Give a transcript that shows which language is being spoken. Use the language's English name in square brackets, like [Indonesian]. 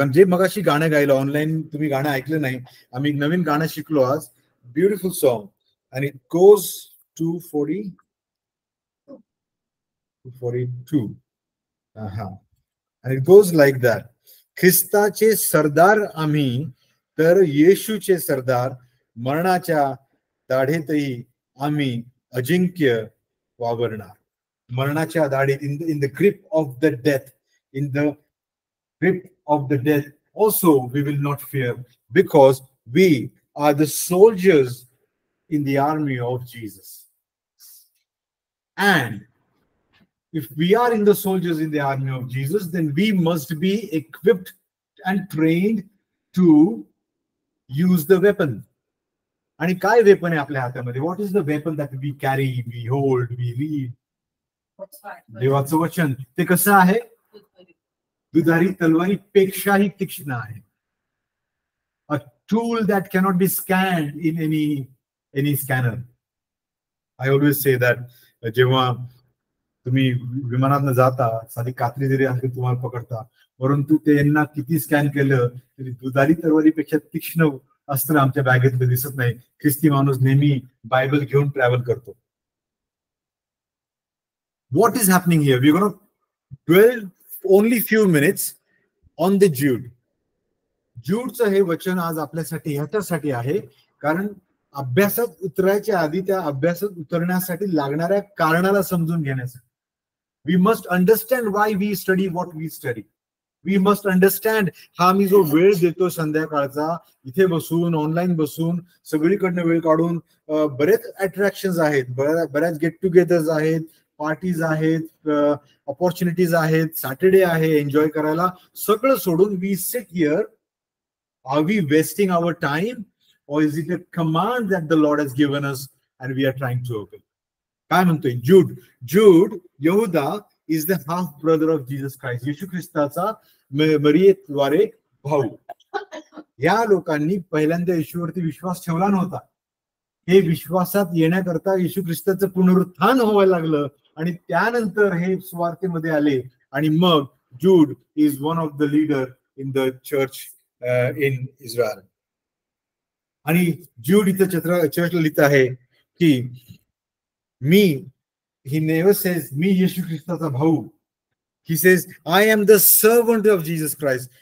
[Marathi] आणि जे मगाशी गाणं गायलं, ऑनलाईन तुम्ही गाणं ऐकलं नाही, आम्ही नवीन गाणं शिकलो आज, [English] Beautiful song, आणि it goes 242. आणि it goes like that. [Marathi] ख्रिस्ताचे सरदार आम्ही तर येशूचे सरदार, मरणाच्या दाढेतही आम्ही अजिंक्य वावरणार. मरणाच्या दाढीत, [English] in the grip of the death, in the grip of the death also we will not fear, because we are the soldiers in the army of Jesus. And if we are in the soldiers in the army of Jesus, then we must be equipped and trained to use the weapon. [Marathi] आणि काय weapon आहे आपल्या हातामध्ये? [English] What is the weapon that we carry, we hold, we read? [Marathi] देवाचं वचन. ते कसं आहे? दुधारी तलवारीपेक्षाही तीक्ष्ण आहे. [English] A tool that cannot be scanned in any scanner. I always say that [Marathi] जेव्हा तुम्ही विमानात जाता, साधी कात्री जरी असली तुम्हाला पकडता, परंतु त्यांना किती स्कॅन केलं तरी दुधारी तलवारीपेक्षा तीक्ष्ण अस्त्र आमच्या बॅगेत दिसत नाही. ख्रिस्ती माणूस नेहमी बायबल घेऊन ट्रॅव्हल करतो. [English] What is happening here? We're going to dwell only few minutes on the Jude. [Marathi] Judeचं हे वचन आज आपल्यासाठी ह्याच्यासाठी आहे कारण अभ्यासात उतरायच्या आधी त्या अभ्यासात उतरण्यासाठी लागणाऱ्या कारणाला समजून घेण्यासाठी. [English] We must understand why we study what we study. We must understand [Marathi] हा मी जो वेळ देतो संध्याकाळचा, इथे बसून ऑनलाईन बसून सगळीकडनं वेळ काढून, बरेच अट्रॅक्शन्स आहेत, बऱ्याच गेट टुगेदर्स आहेत, पार्टीज आहेत, ऑपॉर्च्युनिटीज आहेत, सॅटर्डे आहे एन्जॉय करायला, सगळं सोडून [English] We sit here. Are we wasting our time, or is it a command that the Lord has given us and we are trying to obey? [Marathi] काय म्हणतोय [English] Jude यहुदा is the half brother of Jesus Christ. [Marathi] येशू ख्रिस्ताचा मरियेद्वारे भाऊ. या लोकांनी पहिल्यांदा येशूवरती विश्वास ठेवला नव्हता. हे विश्वासात येण्याकरता येशू ख्रिस्ताचं पुनरुत्थान व्हायला लागलं आणि त्यानंतर हे स्वार्थेमध्ये आले. आणि मग [English] Jude is one of the leader in the church in Israel. [Marathi] आणि Jude इथं चर्चला लिहित आहे की [English] he never says [Marathi] मी येशू ख्रिस्ताचा भाऊ. [English] He says I am the servant of Jesus Christ.